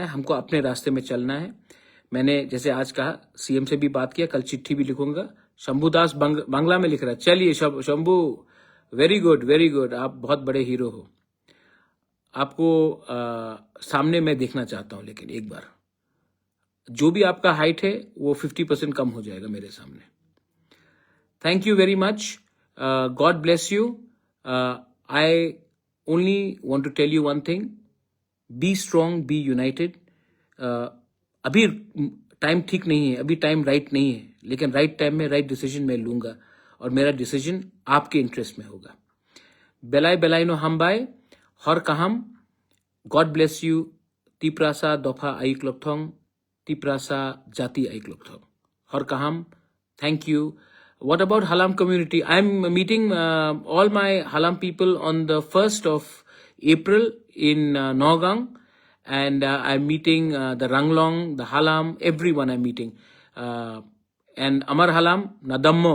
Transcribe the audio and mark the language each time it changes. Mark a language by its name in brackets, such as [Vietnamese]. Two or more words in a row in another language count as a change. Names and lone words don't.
[Hindi] हमको अपने रास्ते में चलना है। मैंने जैसे आज कहा, सीएम से भी बात किया, कल चिट्ठी भी लिखूंगा। शंभुदास बांग्ला में लिख रहा है। चलिए शंभू, [English] very good very good, [Hindi] आप बहुत बड़े हीरो हो। आपको सामने मैं देखना चाहता हूं, लेकिन एक बार जो भी आपका हाइट है वो 50% कम हो जाएगा मेरे सामने। [English] Thank you very much, God bless you. I only want to tell you one thing, be strong, be united. [Hindi] अभी टाइम ठीक नहीं है, अभी [English] time right [Hindi] नहीं है, लेकिन [English] right time [Hindi] में [English] right decision [Hindi] मैं लूंगा, और मेरा डिसीजन आपके इंटरेस्ट में होगा। [Kok Borok] बेलाई बेलाइनो हमबाई हर कहाम, [English] God bless you. [Kok Borok] तिप्रासा दफा आयुक लक्थोंग, तिप्रासा जाति आयुक लक्थोंग, हर कहाम। [English] Thank you. What about Halam community? I'm meeting all my Halam people on the 1st of April in Nagaung, and I'm meeting the Ranglong, the Halam, everyone I'm meeting. And Amar Halam, Nadammo.